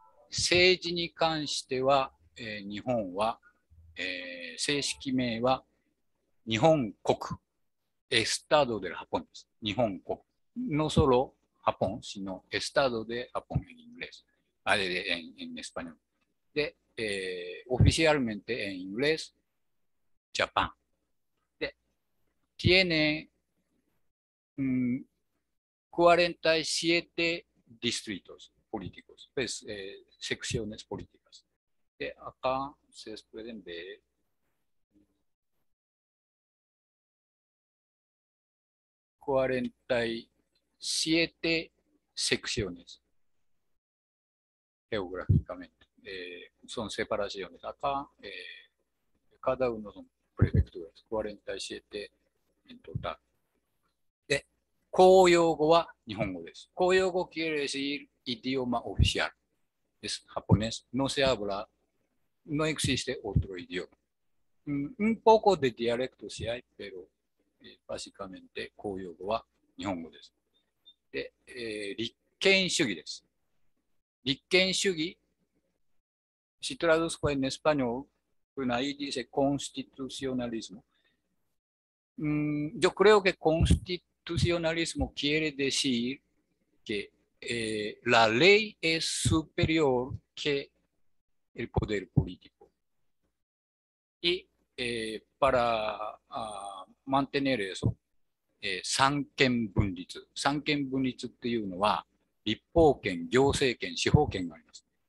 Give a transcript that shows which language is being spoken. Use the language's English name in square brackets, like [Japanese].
[Japanese] 政治に関しては、日本は、正式名は日本国、 [Spanish] Estado del Japón [Japanese] です。日本国。 [Spanish] No solo Japón, sino Estado de Japón en inglés, en español. De, oficialmente en inglés, Japan. De, tiene 47 distritos políticos, pues, secciones políticas. De acá ustedes pueden ver 47 secciones geográficamente. Son separaciones. Acá cada uno son prefecturas, 47 en total. [Japanese] で、公用語は日本語です。 [Spanish] 公用語 quiere decir idioma oficial. Es japonés. No se habla, no existe otro idioma. Un poco de dialecto sí hay, pero básicamente [Japanese] 公用語は日本語です。で、立憲主義です。 [Spanish] 立憲主義、si traduzco en español, bueno, ahí dice constitucionalismo. Yo creo que constitucionalismo quiere decir que la ley es superior que el poder político. Y para mantener eso, 三権分立。 [Japanese] 三権分立っていうのは、立法権、行政権、司法権があります。